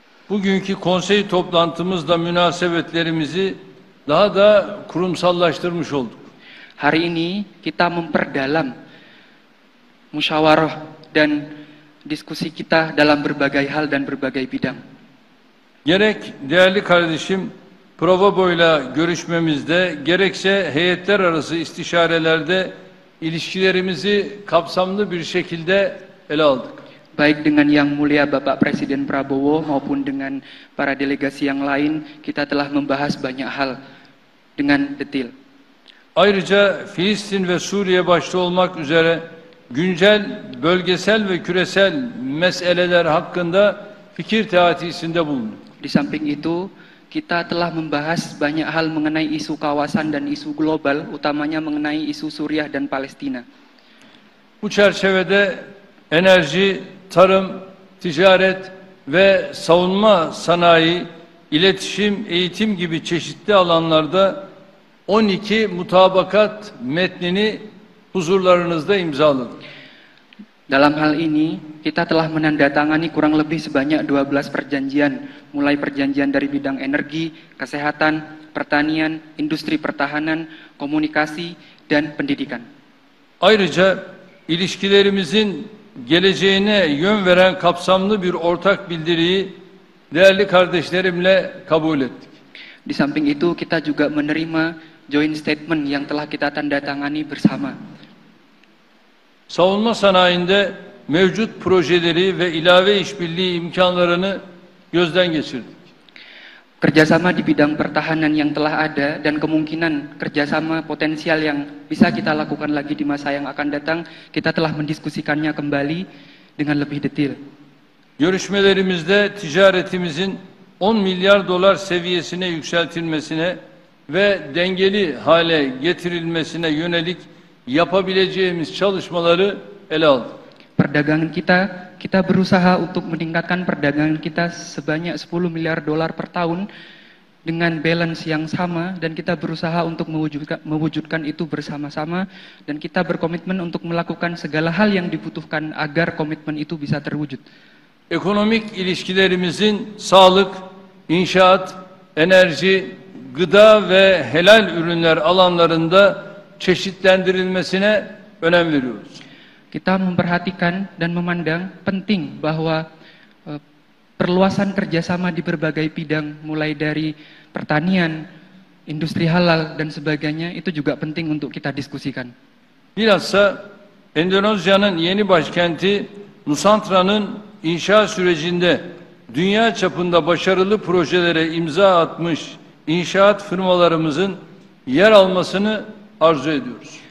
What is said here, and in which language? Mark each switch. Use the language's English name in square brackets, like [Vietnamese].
[Turkish] Bugünkü konsey toplantımızda münasebetlerimizi daha da kurumsallaştırmış olduk. [Indonesian] Hari ini kita memperdalam musyawarah dan diskusi kita dalam berbagai hal dan berbagai bidang. [Turkish] Gerek değerli kardeşim Provobo'yla görüşmemizde, gerekse heyetler arası istişarelerde ilişkilerimizi kapsamlı bir şekilde ele aldık. [Indonesian] Baik dengan Yang Mulia Bapak Presiden Prabowo maupun dengan para delegasi yang lain, kita telah membahas banyak hal dengan detail. [Turkish] Ayrıca Filistin ve Suriye başta olmak üzere güncel, bölgesel ve küresel meseleler hakkında fikir teatisinde bulunduk. [Indonesian] Di samping itu, kita telah membahas banyak hal mengenai isu kawasan dan isu global, utamanya mengenai isu Suriah dan Palestina. [Turkish] Bu çerçevede enerji, tarım, ticaret ve savunma sanayi, iletişim, eğitim gibi çeşitli alanlarda 12 mutabakat metnini huzurlarınızda imzaladık. [Indonesian] Dalam hal ini, kita telah menandatangani kurang lebih sebanyak 12 perjanjian, mulai perjanjian dari bidang energi, kesehatan, pertanian, industri pertahanan, komunikasi, dan pendidikan. [Turkish] Ayrıca ilişkilerimizin geleceğine yön veren kapsamlı bir ortak bildiriyi değerli kardeşlerimle kabul ettik. [Indonesian] Di samping itu, kita juga menerima joint statement yang telah kita tandatangani bersama. [Turkish] Savunma sanayinde mevcut projeleri ve ilave işbirliği imkanlarını gözden geçirdik. [Indonesian] Kerjasama di bidang pertahanan yang telah ada dan kemungkinan kerjasama potensial yang bisa kita lakukan lagi di masa yang akan datang, kita telah mendiskusikannya kembali dengan lebih detail. [Turkish] Görüşmelerimizde ticaretimizin 10 milyar dolar seviyesine yükseltilmesine ve dengeli hale getirilmesine yönelik yapabileceğimiz çalışmaları ele aldık. [Indonesian] Perdagangan kita berusaha untuk meningkatkan perdagangan kita sebanyak 10 miliar dolar per tahun dengan balance yang sama, dan kita berusaha untuk mewujudkan itu bersama-sama, dan kita berkomitmen untuk melakukan segala hal yang dibutuhkan agar komitmen itu bisa terwujud. [Turkish] Ekonomik ilişkilerimizin sağlık, inşaat, enerji, gıda ve helal ürünler alanlarında çeşitlendirilmesine önem veriyoruz. [Indonesian] Kita memperhatikan dan memandang penting bahwa perluasan kerjasama di berbagai bidang, mulai dari pertanian, industri halal, dan sebagainya, itu juga penting untuk kita diskusikan. [Turkish] Bilhassa Endonezya'nın yeni başkenti Nusantra'nın inşa sürecinde dünya çapında başarılı projelere imza atmış inşaat firmalarımızın yer almasını arzu ediyoruz.